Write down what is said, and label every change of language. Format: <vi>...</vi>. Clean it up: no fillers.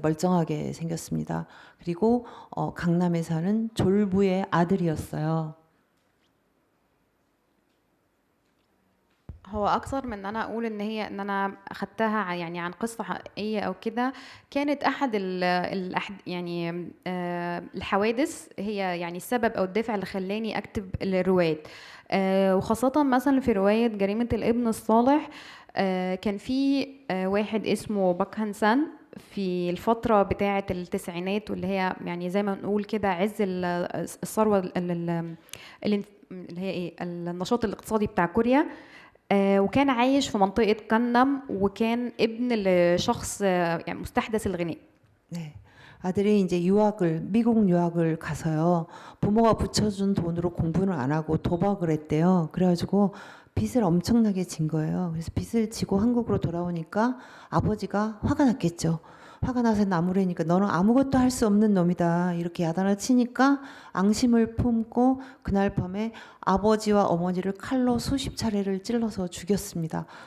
<ko>멀쩡하게 생겼습니다. 그리고 강남에 사는 졸부의 아들이었어요.</ko> <ar>هو اكثر من ان انا اقول ان انا اخدتها يعني عن قصه حقيقيه او كده كانت احد يعني الحوادث هي يعني السبب او الدافع اللي خلاني اكتب الروايات وخاصه مثلا في روايه جريمه الابن الصالح كان في واحد اسمه باك هان سان في الفترة بتاعة التسعينات واللي هي يعني زي ما نقول كده عز الثروة اللي هي ايه النشاط الاقتصادي بتاع كوريا وكان عايش في منطقة كنم وكان ابن لشخص يعني مستحدث الغناء.</ar> <ko>네. 아들이 이제 미국 유학을 가서요. 부모가 붙여준 돈으로 공부는 안 하고 도박을 했대요. 그래가지고 빚을 엄청나게 진 거예요. 그래서 빚을 지고 한국으로 돌아오니까 아버지가 화가 났겠죠. 화가 나서 나무래니까 너는 아무것도 할 수 없는 놈이다. 이렇게 야단을 치니까 앙심을 품고 그날 밤에 아버지와 어머니를 칼로 수십 차례를 찔러서 죽였습니다.</ko>